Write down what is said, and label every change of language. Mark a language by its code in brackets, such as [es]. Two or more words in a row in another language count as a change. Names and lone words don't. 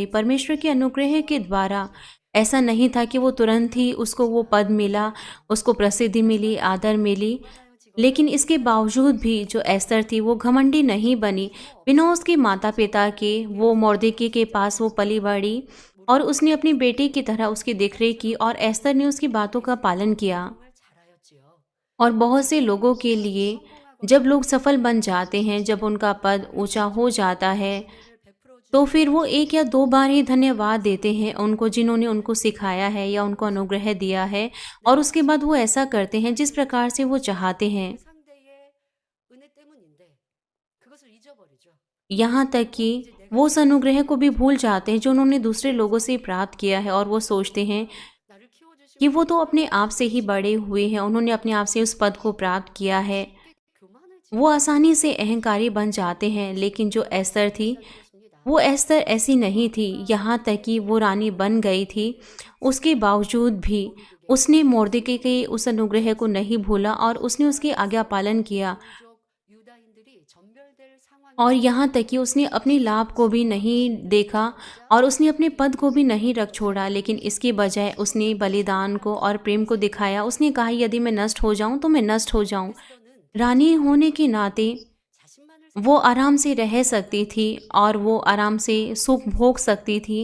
[hi] परमेश्वर के अनुग्रह के द्वारा ऐसा नहीं था कि वो तुरंत ही उसको वो पद मिला, उसको प्रसिद्धि मिली, आदर मिली, लेकिन इसके बावजूद भी जो एस्तर थी वो घमंडी नहीं बनी। बिना उसके माता पिता के वो मोर्देके के पास वो पली बढ़ी और उसने अपनी बेटी की तरह उसकी देखरेख की और एस्तर ने उसकी बातों का पालन किया। [ko] 정말 잘하였지요. [hi] और बहुत से लोगों के लिए जब लोग सफल बन जाते हैं, जब उनका पद ऊंचा हो जाता है, तो फिर वो एक या दो बार ही धन्यवाद देते हैं उनको जिन्होंने उनको सिखाया है या उनको अनुग्रह दिया है, और उसके बाद वो ऐसा करते हैं जिस प्रकार से वो चाहते हैं। [ko] 상대의 은혜 때문인데 그것을 잊어버리죠. [hi] यहाँ तक कि वो उस अनुग्रह को भी भूल जाते हैं जो उन्होंने दूसरे लोगों से प्राप्त किया है, और वो सोचते हैं [ko] 나를 키워주시고 [hi] कि वो तो अपने आप से ही बड़े हुए हैं, उन्होंने अपने आप से उस पद को प्राप्त किया है। [ko] 교만해지는 [hi] वो आसानी से अहंकारी बन जाते हैं। लेकिन जो एस्तर थी [ko] 것입니다. [hi] वो एस्तर ऐसी नहीं थी। यहाँ तक कि वो रानी बन गई थी, उसके बावजूद भी उसने मोर्देके के उस अनुग्रह को नहीं भूला और उसने उसकी आज्ञा पालन किया। [ko] 민족 유다인들이 전멸될 상황이 [hi] और यहाँ तक कि उसने अपने लाभ को भी नहीं देखा और उसने अपने पद को भी नहीं रख छोड़ा, लेकिन इसके बजाय उसने बलिदान को और प्रेम को दिखाया। उसने कहा यदि मैं नष्ट हो जाऊं तो मैं नष्ट हो जाऊं। [ko] 에스더는 [hi] रानी होने के नाते [ko] 자신만을 [hi] वो आराम से रह सकती थी और वो आराम से सुख भोग सकती थी।